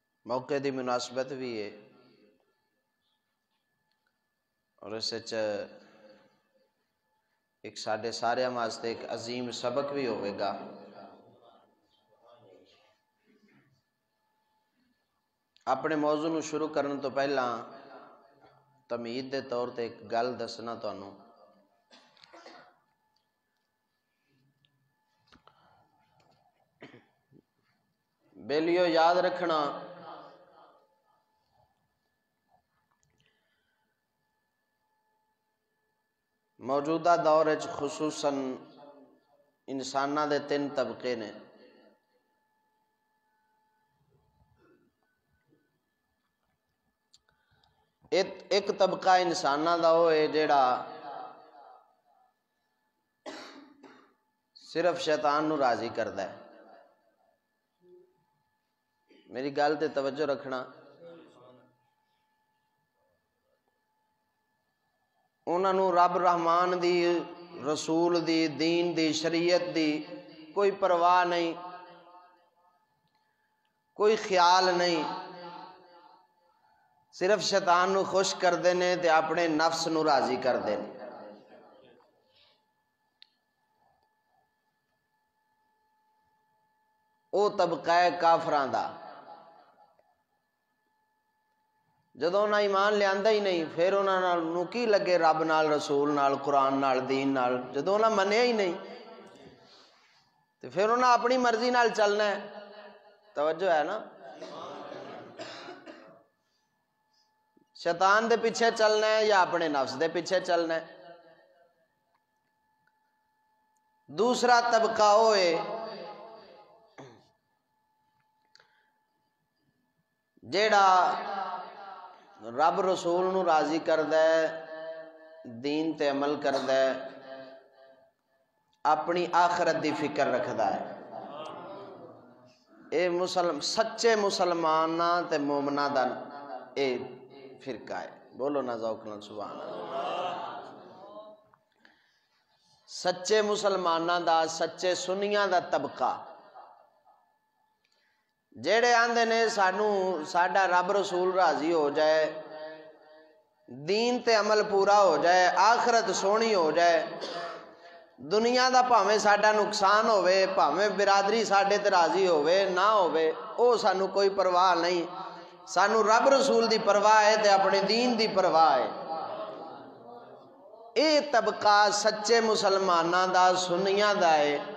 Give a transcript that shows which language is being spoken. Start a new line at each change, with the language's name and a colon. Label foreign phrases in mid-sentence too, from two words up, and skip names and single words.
Punjabi: موقع دی مناسبت بھی ہے اور اس ایک ساڈے سارے واسطے ایک عظیم سبق بھی ہوئے گا۔ اپنے موضوع نو شروع کرن تو پہلا تمہید دے طور تے ایک گل دسنا تانوں۔ بیلیو یاد رکھنا موجودہ دور وچ خصوصاً انساناں دے 3 طبقے نے۔ ایک طبقہ انساناں دا وہ ہے جیڑا صرف شیطان نو راضی کردا ہے۔ میری گل تے توجہ رکھنا، انہاں نو رب رحمان دی، رسول دی، دین دی، شریعت دی کوئی پرواہ نہیں، کوئی خیال نہیں، صرف شیطان نو خوش کردے نے تے اپنے نفس نو راضی کردے نے۔ او طبقہ ہے کافراں دا۔ جدوں انہاں ایمان لیاندا ہی نہیں، پھر انہاں نو کی لگے رب نال، رسول نال، قرآن نال، دین نال؟ جدوں انہاں منیا ہی نہیں تو پھر انہاں اپنی مرضی نال چلنا ہے۔ توجہ ہے نا؟ شیطان دے پیچھے چلنا ہے یا اپنے نفس دے پیچھے چلنا ہے؟ دوسرا طبقہ ہوئے جیڑا رب رسول نو راضی کردا ہے، دین تے عمل کردا ہے، اپنی آخرت دی فکر رکھدا ہے۔ اے سچے مسلماناں تے مومناں دا اے فرقہ ہے۔ بولو نا ذوق نال
Arabic: سبحان اللہ۔
Punjabi: سچے مسلماناں دا، سچے سنیاں دا طبقہ جیڑے آندے نے ساڈا رب رسول راضی ہو جائے، دین تے عمل پورا ہو جائے، آخرت سونی ہو جائے، دنیا دا بھاویں ساڈا نقصان ہوئے، بھاویں برادری ساڈے تے راضی ہوئے نہ ہوئے، او سانو کوئی پرواہ نہیں۔ سانو رب رسول دی پرواہ ہے تے اپنے دین دی پرواہ ہے۔ اے طبقہ سچے مسلماناں دا، سنیاں دا ہے۔